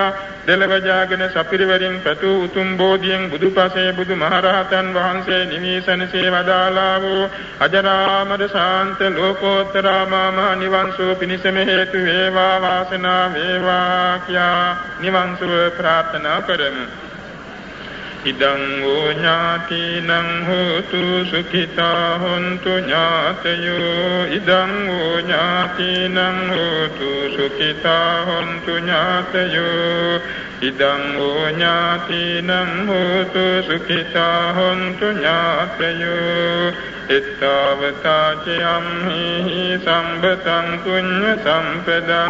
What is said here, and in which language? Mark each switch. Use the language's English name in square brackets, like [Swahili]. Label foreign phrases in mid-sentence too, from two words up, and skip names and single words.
[Sinhala] දෙලව ජාගෙන සපිරිවරින් පැතු උතුම් බෝධියෙන් බුදුපසේ බුදු මහරහතන් වහන්සේ නිවීසනසේ වදාලා වූ අජරාමර ශාන්ත ලෝකෝත්තරාමා නිවන් සුව පිණිසම හේතු වේවා වාසනා වේවා කියා නිවන් සුව ප්‍රාර්ථනා කරමු. [Pali] ඉදං වූ ඥාතිනං හෝතු සුඛිතා හොන්තු ඥාතයෝ ඉදං වූ ඥාතිනං හෝතු සුඛිතා හොන්තු ඥාතයෝ ඉදං වූ ඥාතිනං හෝතු සුඛිතා හොන්තු ඥාතයෝ එත්තාවතාචයම්හි සම්බතං පුඤ්ඤ සම්පදං